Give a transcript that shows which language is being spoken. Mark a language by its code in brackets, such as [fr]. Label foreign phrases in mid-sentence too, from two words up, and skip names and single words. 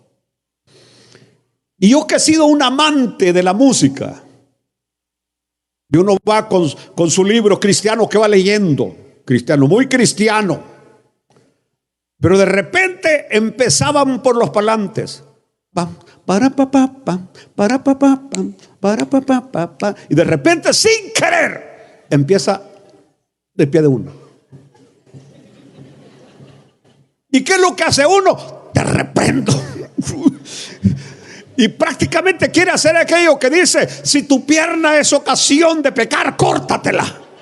[es] Y yo, que he sido un amante de la música, y uno va con su libro cristiano que va leyendo, cristiano, muy cristiano, pero de repente empezaban por los parlantes, pam, para pa pa pam, para pa pa pam, para pa pa pa pa, y de repente, sin querer, empieza del pie de uno. ¿Y qué es lo que hace uno? Te reprendo. Y prácticamente quiere hacer aquello que dice: si tu pierna es ocasión de pecar, córtatela.